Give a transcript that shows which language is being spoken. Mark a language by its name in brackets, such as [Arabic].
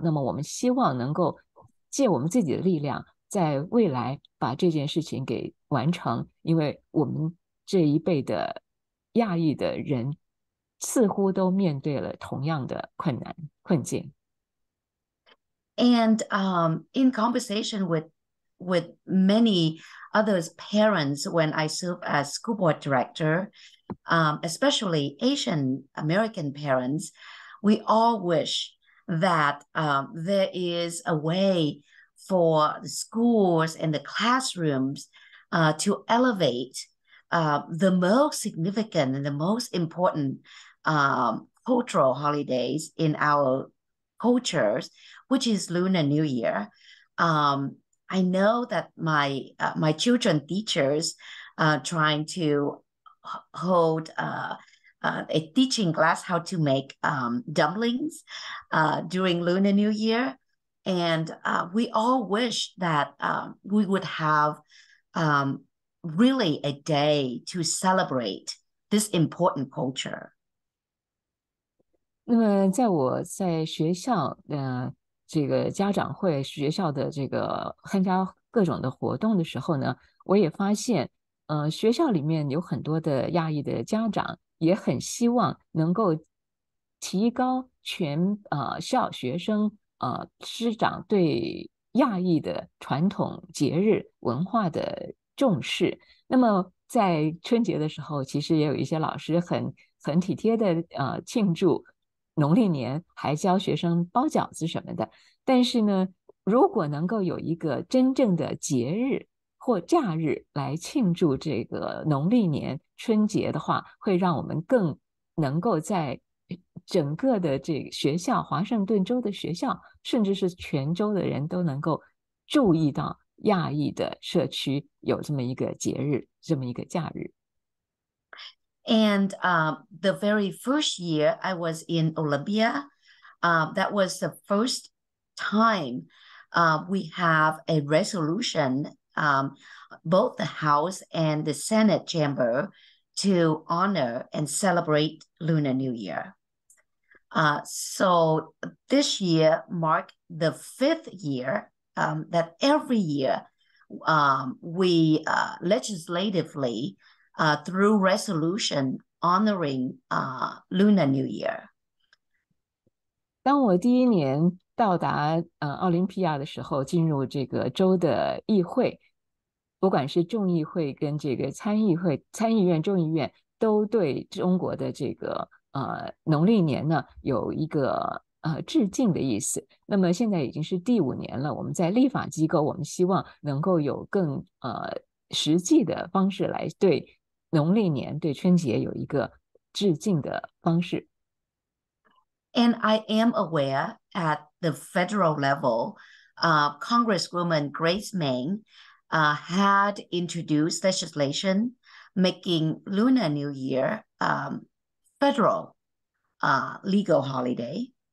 [Chinese] 那么我们希望能够借我们自己的力量，在未来把这件事情给完成，因为我们这一辈的亚裔的人似乎都面对了同样的困境。 [English] And in conversation with many others parents when I serve as school board director, especially Asian American parents, we all wish that there is a way for the schools and the classrooms to elevate the most significant and the most important cultural holidays in our cultures, which is Lunar New Year. I know that my children teachers trying to hold a teaching class how to make dumplings during Lunar New Year. And we all wish that we would have really a day to celebrate this important culture. [Chinese] 那么在我在学校这个家长会学校的这个参加各种的活动的时候呢，我也发现学校里面有很多的亚裔的家长也很希望能够提高全校学生师长对亚裔的传统节日文化的重视。那么在春节的时候，其实也有一些老师很体贴的庆祝农历年，还教学生包饺子什么的。但是呢，如果能够有一个真正的节日或假日来庆祝这个农历年春节的话，会让我们更能够在整个的这个学校，华盛顿州的学校，甚至是全州的人都能够注意到亚裔的社区有这么一个节日，这么一个假日。 [English] And the very first year I was in Olympia, that was the first time we have a resolution, both the House and the Senate chamber, to honor and celebrate Lunar New Year. So this year marked the 5th year that every year we legislatively through resolution honoring Lunar New Year. [Chinese] 当我第一年到达奥林匹亚的时候，进入这个州的议会，不管是众议会跟这个参议会、参议院、众议院，都对中国的这个农历年呢有一个致敬的意思。那么现在已经是第5年了，我们在立法机构，我们希望能够有更实际的方式来对农历年、对春节有一个致敬的方式。 [English] And I am aware at the federal level, Congresswoman Grace Meng had introduced legislation making Lunar New Year federal legal holiday.